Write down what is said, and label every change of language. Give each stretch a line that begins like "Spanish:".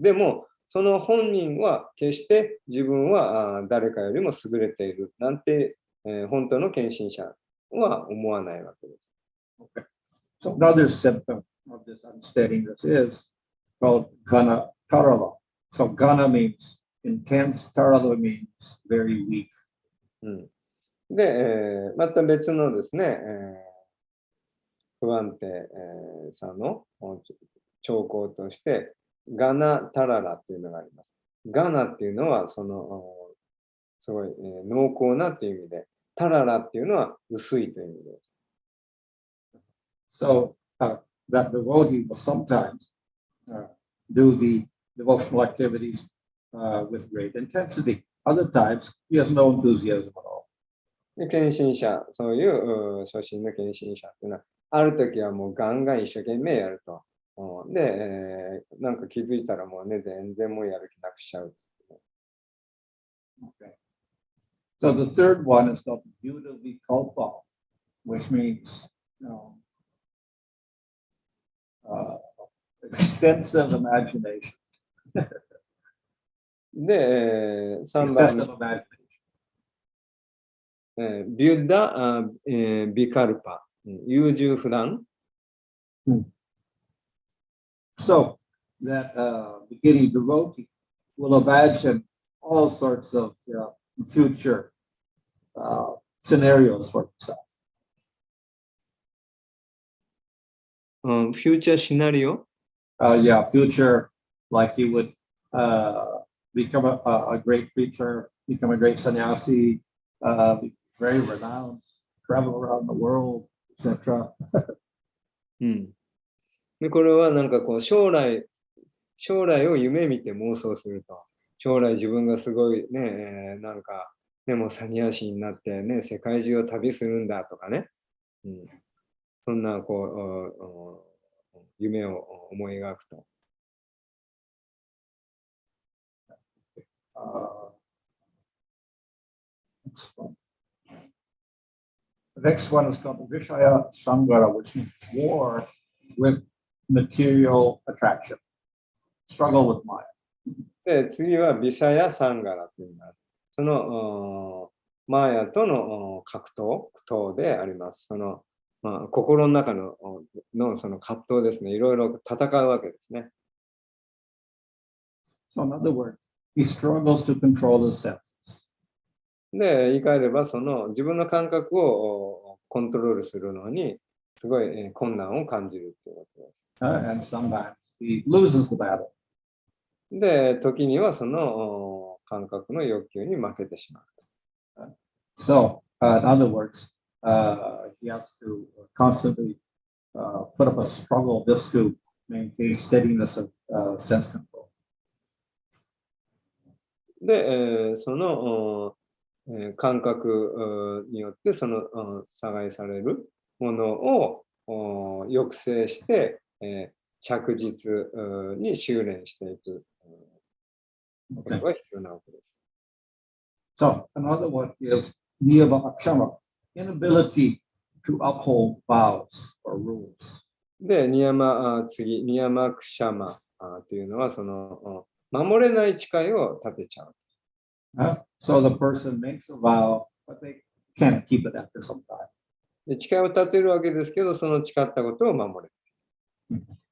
Japanese: でも、その本人は決して自分は誰かよりも優れているなんて、本当の献身者は思わないわけです。
English: Okay. So another symptom of this unsteadiness is called gana tarala. So gana means intense, tarala means very weak.
Japanese: で、また別のですね、不安定、さの兆候として、ガナタララというのがあります。ガナっていうのは、すごい、濃厚なという意味で、タララっていうのは薄いという意味です。
English: So that devotee will sometimes do the devotional activities with great intensity. Other times, he has no enthusiasm at all.
Japanese: 献身者、そういう初心の献身者っていうのは、ある時はもうガンガン一生懸命やると。で、なんか気づいたらもうね、全然もうやる気なくしちゃう。
English: Okay. So the third one is called Yudavikalpa, which means extensive imagination.
Japanese: で、3
English: Excessive
Japanese: 番
English: imagination.
Japanese: ビュッダ、ビカルパ、優柔不断。
English: So that beginning devotee will imagine all sorts of future scenarios for himself. フューチャーシナリオ Future, like he would become a great preacher, become a great sannyasi, be very renowned, travel around the world, etc.
Japanese: で、これはなんかこう将来を夢見て妄想すると。将来自分がすごいね、なんか、ね、もうサニヤシになってね、世界中を旅するんだとかね。そんなこう、夢を思い描くと。
English: The next one is called Vishaya Sangara, which means war with material attraction, struggle with Maya.
Japanese: で、次はビシャヤ・サンガラと言います。そのマーヤとの格闘、苦闘であります。その、心の中のその葛藤ですね。いろいろ戦うわけですね。
English: So in other words, he struggles to control his senses.
Japanese: で、言い換えれば、その自分の感覚をコントロールするのに、すごい困難を感じるということです。
English: And sometimes he loses the battle.
Japanese: で、時にはその感覚の欲求に負けてしまう。
English: So, in other words, he has to constantly put up a struggle just to maintain steadiness of sense control.
Japanese: で、その感覚によってその阻害されるものを抑制して、着実に修練していくことが必要なわけです。
English: So, another one is niyama akshama, inability to uphold vows or rules.
Japanese: で、ニヤマクシャマというのは、その守れない誓いを立てちゃう。
English: So the person makes a vow, but they can't keep it after some time.
Japanese: で、誓いを立てるわけですけど、その誓ったことを守れる。